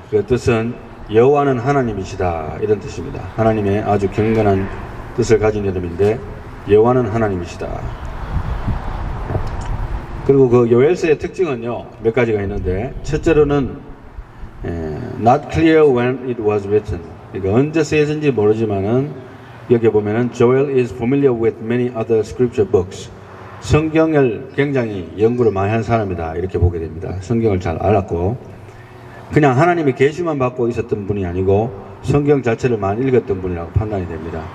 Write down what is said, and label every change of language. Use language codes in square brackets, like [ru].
[ko] 그 뜻은 여호와는 하나님이시다 이런 뜻입니다. 하나님의 아주 경건한 뜻을 가진 이름인데 여호와는 하나님이시다. 그리고 그 요엘서의 특징은요 몇 가지가 있는데, 첫째로는 [en] not clear when it was written. [ko] 그러니까 언제 쓰여진지 모르지만은 여기 보면은 [en] Joel is familiar with many other scripture books. [ko] 성경을 굉장히 연구를 많이 한 사람이다 이렇게 보게 됩니다. 성경을 잘 알았고 그냥 하나님의 계시만 받고 있었던 분이 아니고 성경 자체를 많이 읽었던 분이라고 판단이 됩니다.